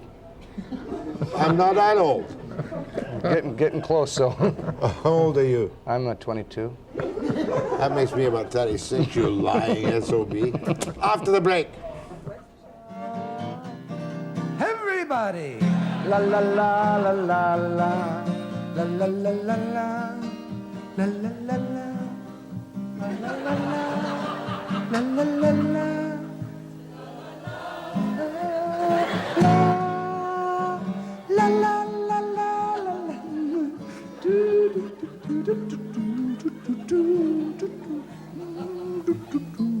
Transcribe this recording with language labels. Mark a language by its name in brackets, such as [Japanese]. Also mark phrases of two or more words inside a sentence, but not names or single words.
[English] I'm not that old. Getting close, so. How old are you? I'm 22. That makes me about 36, you lying SOB. After the break. Everybody, la la la la la la, la la la la la, la la la la, la la la la, la la la la. La la la la la la, do do do do do do do do do do do.